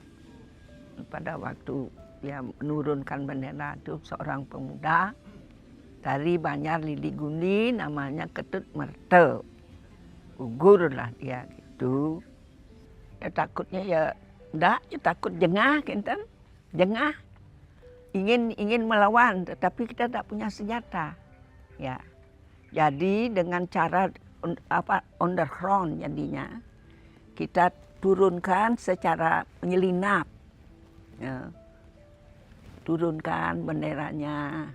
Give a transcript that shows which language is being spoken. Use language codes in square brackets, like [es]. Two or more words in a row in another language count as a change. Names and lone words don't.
[id] Pada waktu dia menurunkan bendera itu seorang pemuda dari Banjar Liliguni, namanya Ketut Merte. Gugurlah dia gitu. Ya takutnya ya takut jengah kinten. Jengah. Ingin melawan, tetapi kita tak punya senjata. Ya. Jadi dengan cara underground jadinya kita turunkan secara menyelinap. Ya. Turunkan benderanya.